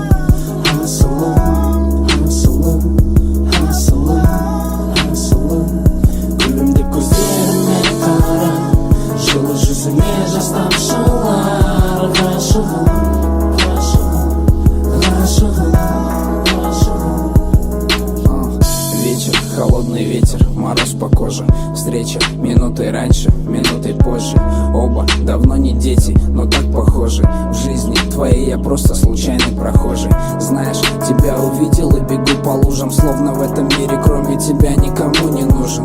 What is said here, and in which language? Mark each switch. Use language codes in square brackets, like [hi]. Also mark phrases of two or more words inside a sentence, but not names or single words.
[kk] Асылым, асылым, асылым, асылым. Күлімдеп көздерімен қара, жылы жүзіңе жас тамшылар. Ғашығым, ғашығым, ғашығым, ғашығым. [ru] Вечер, холодный ветер, мороз по коже. Встреча минутой раньше, минутой позже. похожи. Оба давно не дети, но так похожи. В жизни твоей я просто случайный прохожий. Знаешь, тебя увидел и бегу по лужам, словно в этом мире кроме тебя никому не нужен.